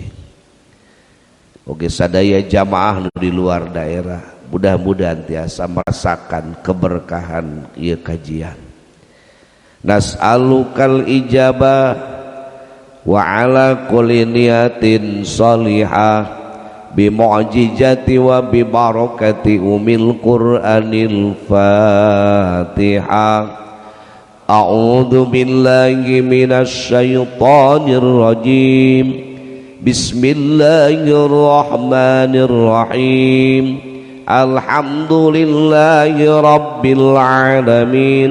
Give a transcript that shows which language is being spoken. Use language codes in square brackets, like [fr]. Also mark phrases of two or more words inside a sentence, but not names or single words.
[su] Oge sadaya jamaah nu di luar daerah mudah-mudahan tiasa [id] merasakan keberkahan [su] ieu kajian. [ar] نسألك الإجابة وعلى كل نية صالحة بمعجزة وببركة أم القرآن الفاتحة. أعوذ بالله من الشيطان الرجيم. بسم الله الرحمن الرحيم. الحمد لله رب العالمين.